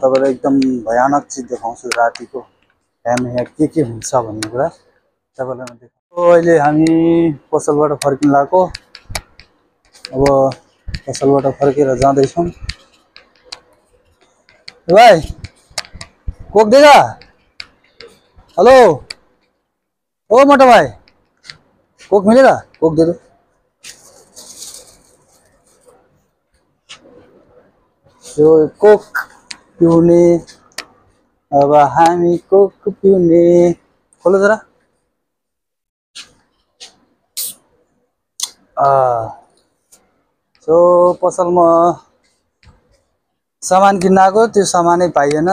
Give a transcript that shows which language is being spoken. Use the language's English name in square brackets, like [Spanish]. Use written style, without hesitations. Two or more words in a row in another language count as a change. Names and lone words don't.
[Nepali] तपाईँलाई एकदम भयानक चिज देखाउँछु रातिको टाइममा यहाँ के हुन्छ भन्ने कुरा तपाईँलाई म देखाउँछु। अहिले हामी पसलबाट फर्किन लागेको। अब पसलबाट फर्केर जाँदैछौँ। [Hindi] भाइ कोक देगा? हेलो ओ मोटा भाई, कोक मिलेगा? कोक दे दो। [Nepali] जो कोक पिउने, अब हामी कोक पिउने। [Hindi] खोलो जरा। [Nepali] सो पसलमा सामान किन्न आएको, त्यो सामानै पाइएन।